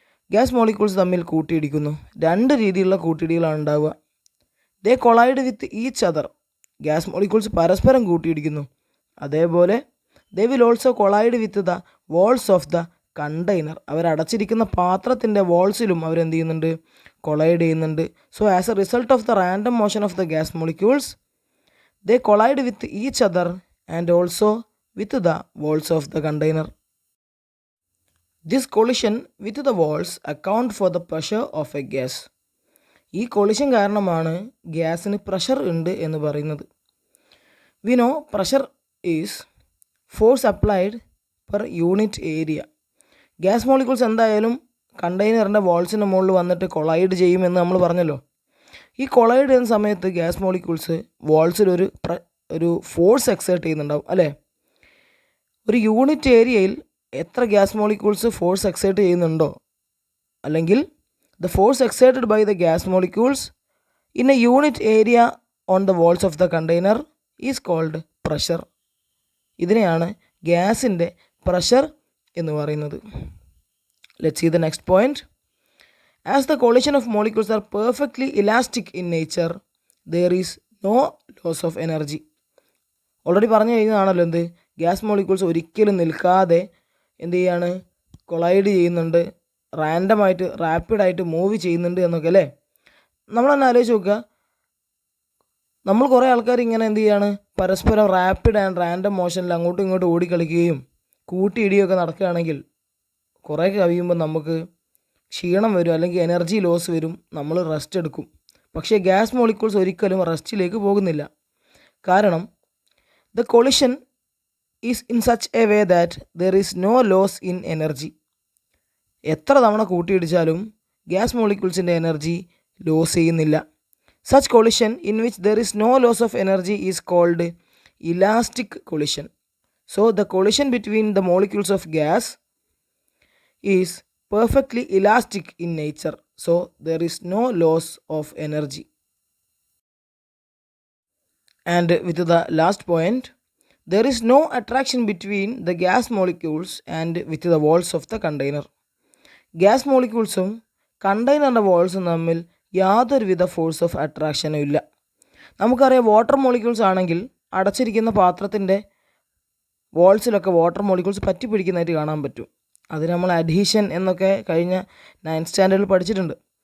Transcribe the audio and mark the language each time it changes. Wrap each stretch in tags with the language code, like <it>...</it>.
<ml>Gas molecules തമ്മിൽ കൂട്ടിയിടിക്കുന്നു. രണ്ട് രീതിയിലുള്ള കൂട്ടിയിടികളാണ് ഉണ്ടാവുക.</ml> <en>They collide with each other.</en> <ml>Gas molecules പരസ്പരം കൂട്ടിയിടിക്കുന്നു.</ml> <en>അതേപോലെ they will also collide with the walls of the container.</en> <ml>അവരടച്ചിരിക്കുന്ന പാത്രത്തിൻ്റെ വാൾസിലും അവരെന്ത് ചെയ്യുന്നുണ്ട്? കൊളൈഡ് ചെയ്യുന്നുണ്ട്.</ml> <en>So as a result of the random motion of the gas molecules, they collide with each other and also with the walls of the container. This collision with the walls account for the pressure of a gas.</en> <ml>ഈ collision കാരണമാണ് ഗ്യാസിന് pressure ഉണ്ട് എന്ന് പറയുന്നത്.</ml> <en>We know pressure is force applied per unit area.</en> <ml>Gas molecules എന്തായാലും കണ്ടെയ്നറിൻ്റെ വാൾസിൻ്റെ മുകളിൽ വന്നിട്ട് collide ചെയ്യുമെന്ന് നമ്മൾ പറഞ്ഞല്ലോ. ഈ കൊളൈഡ് ചെയ്യുന്ന സമയത്ത് ഗ്യാസ് മോളിക്യൂൾസ് വാൾസിൽ ഒരു ഫോഴ്സ് എക്സേർട്ട് ചെയ്യുന്നുണ്ടാവും അല്ലേ. ഒരു യൂണിറ്റ് ഏരിയയിൽ എത്ര ഗ്യാസ് മോളിക്യൂൾസ് ഫോഴ്സ് എക്സേർട്ട് ചെയ്യുന്നുണ്ടോ, അല്ലെങ്കിൽ</ml> <en>the force exerted by the gas molecules in a unit area on the walls of the container is called pressure.</en> <ml>ഇതിനെയാണ് ഗ്യാസിൻ്റെ പ്രഷർ എന്ന് പറയുന്നത്.</ml> <en>Let's see the next point. As the collision of molecules are perfectly elastic in nature, there is no loss of energy.</en> <ml>Already പറഞ്ഞു കഴിഞ്ഞതാണല്ലോ എന്ത്, gas molecules ഒരിക്കലും നിൽക്കാതെ എന്ത് ചെയ്യാണ്, കൊളൈഡ് ചെയ്യുന്നുണ്ട്, റാൻഡമായിട്ട് റാപ്പിഡായിട്ട് മൂവ് ചെയ്യുന്നുണ്ട് എന്നൊക്കെ അല്ലേ. നമ്മൾ തന്നെ ആലോചിച്ച് നോക്കുക, നമ്മൾ കുറേ ആൾക്കാർ ഇങ്ങനെ എന്ത് ചെയ്യാണ്, പരസ്പരം റാപ്പിഡ് ആൻഡ് റാൻഡം മോഷനിൽ അങ്ങോട്ടും ഇങ്ങോട്ടും ഓടിക്കളിക്കുകയും കൂട്ടിയിടിയൊക്കെ നടക്കുകയാണെങ്കിൽ കുറേ കഴിയുമ്പോൾ നമുക്ക് ക്ഷീണം വരും, അല്ലെങ്കിൽ എനർജി ലോസ് വരും, നമ്മൾ റെസ്റ്റ് എടുക്കും. പക്ഷേ ഗ്യാസ് മോളിക്യൂൾസ് ഒരിക്കലും റെസ്റ്റിലേക്ക് പോകുന്നില്ല. കാരണം</ml> <en>The collision is in such a way that there is no loss in energy.</en> <ml>എത്ര തവണ കൂട്ടിയിടിച്ചാലും ഗ്യാസ് മോളിക്യൂൾസിൻ്റെ എനർജി ലോസ് ചെയ്യുന്നില്ല.</ml> <en>Such collision in which there is no loss of energy is called elastic collision. So the collision between the molecules of gas is perfectly elastic in nature, so there is no loss of energy. And with the last point, there is no attraction between the gas molecules and with the walls of the container.</en> <ml>Gas മോളിക്യൂൾസും കണ്ടെയ്നറിൻ്റെ വാൾസും തമ്മിൽ യാതൊരുവിധ force of അട്രാക്ഷനും ഇല്ല. നമുക്കറിയാം, water molecules ആണെങ്കിൽ അടച്ചിരിക്കുന്ന പാത്രത്തിൻ്റെ വാൾസിലൊക്കെ water molecules പറ്റി പിടിക്കുന്നതായിട്ട് കാണാൻ പറ്റും. അത് നമ്മൾ അഡീഷൻ എന്നൊക്കെ കഴിഞ്ഞ 9th സ്റ്റാൻഡേർഡിൽ പഠിച്ചിട്ടുണ്ട്.</ml>